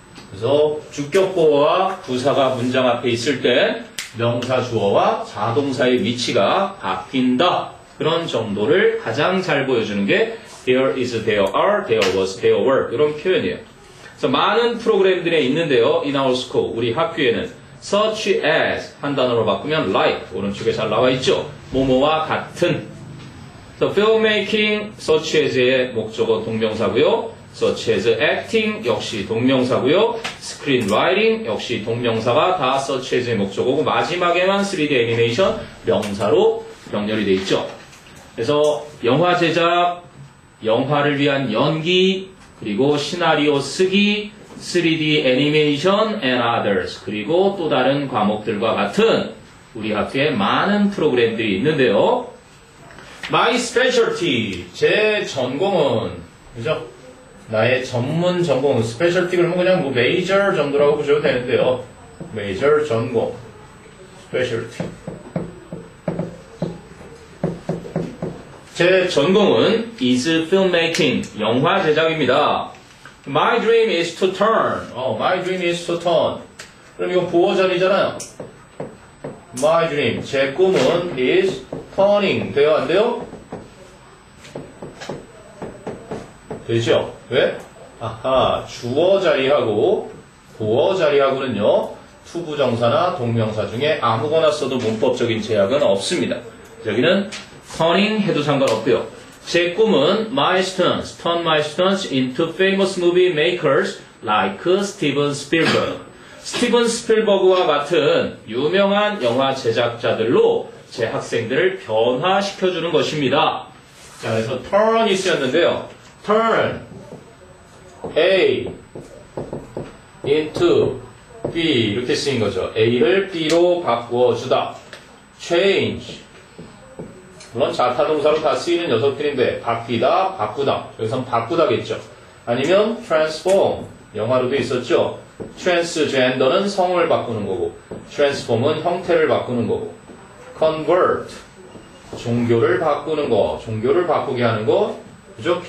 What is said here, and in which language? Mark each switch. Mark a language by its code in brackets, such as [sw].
[ko] 그래서 주격 보어와 부사가 문장 앞에 있을 때 명사 주어와 자동사의 위치가 바뀐다. 그런 정도를 가장 잘 보여주는 게 [en] there is, there are, there was, there were [ko] 이런 표현이에요. 그래서 많은 프로그램들이 있는데요. [en] In our school, [ko] 우리 학교에는 such as 한 단어로 바꾸면 like 오른쪽에 잘 나와 있죠. 뭐뭐와 같은. [en] So filmmaking, [ko] such as의 목적어 동명사고요. such as acting 역시 동명사고요. screenwriting 역시 동명사가 다 such as의 목적어고 마지막에만 3D 애니메이션 명사로 병렬이 돼 있죠. 그래서 영화 제작, 영화를 위한 연기, 그리고 시나리오 쓰기, 3D 애니메이션 [en] and others [ko] 그리고 또 다른 과목들과 같은 우리 학교에 많은 프로그램들이 있는데요. [en] My specialty, [ko] 제 전공은, 그죠? 나의 전문 전공은, specialty 그러면 그냥 뭐 major 정도라고 보셔도 되는데요. major 전공, specialty. 제 전공은 [en] is filmmaking, [ko] 영화 제작입니다. [en] My dream is to turn. My dream is to turn. [ko] 그럼 이거 보어 자리잖아요. [en] My dream, [ko] 제 꿈은 [en] is turning. [ko] 돼요? 안 돼요? 되죠? 왜? 아하, 주어 자리하고 보어 자리하고는요, 투부정사나 동명사 중에 아무거나 써도 문법적인 제약은 없습니다. 여기는 turning 해도 상관없고요. 제 꿈은 [en] my students, turn my students into famous movie makers like Steven Spielberg. [ko] 스티븐 스필버그와 같은 유명한 영화 제작자들로 제 학생들을 변화시켜주는 것입니다. 자, 그래서 turn이 쓰였는데요. turn A into B 이렇게 쓰인 거죠. A를 B로 바꾸어주다. change 물론 자타동사로 다 쓰이는 녀석들인데 바뀌다, 바꾸다. 여기선 바꾸다겠죠. 아니면 transform 영화로도 있었죠. transgender는 성을 바꾸는 거고 transform은 형태를 바꾸는 거고 convert 종교를 바꾸는 거, 종교를 바꾸게 하는 거, 그죠?